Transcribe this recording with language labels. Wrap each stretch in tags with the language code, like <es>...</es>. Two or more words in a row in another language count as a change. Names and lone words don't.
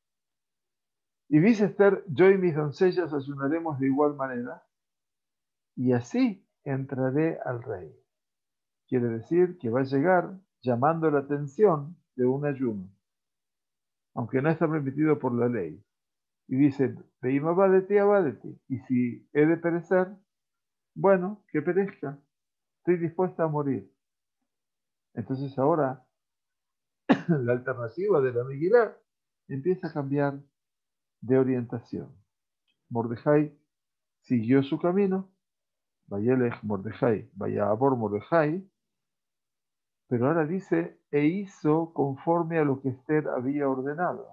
<es>Y dice Esther, yo y mis doncellas ayunaremos de igual manera, y así entraré al rey. Quiere decir que va a llegar llamando la atención de un ayuno, aunque no está permitido por la ley. Y dice,</es> <he>ואם אבדתי, אבדתי.</he> <es>Y si he de perecer, bueno, que perezca. Estoy dispuesta a morir. Entonces ahora la alternativa de la Megilá empieza a cambiar de orientación. Mordejai siguió su camino,</es> <he>וילך מרדכי, ויעבור מרדכי,</he> <es>pero ahora dice, e hizo conforme a lo que Esther había ordenado.</es>